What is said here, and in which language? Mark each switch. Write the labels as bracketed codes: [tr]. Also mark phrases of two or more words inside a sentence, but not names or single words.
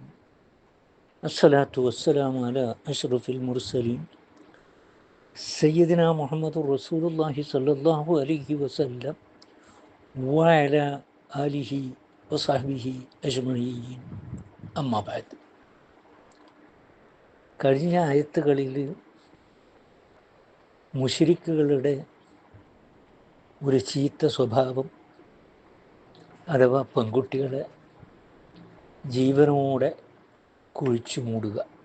[ar] الصلاة والسلام على أشرف المرسلين سيدنا محمد رسول الله صلى الله عليه وسلم وعلى آله وصحبه أجمعين. أما بعد. [ml] കഴിഞ്ഞ ആയത്തുകളിൽ മുശ്രിക്കുകളുടെ ഒരു ചീത്ത സ്വഭാവം അഥവാ പെൺകുട്ടികളെ ജീവനോടെ കുഴിച്ചു മൂടുക,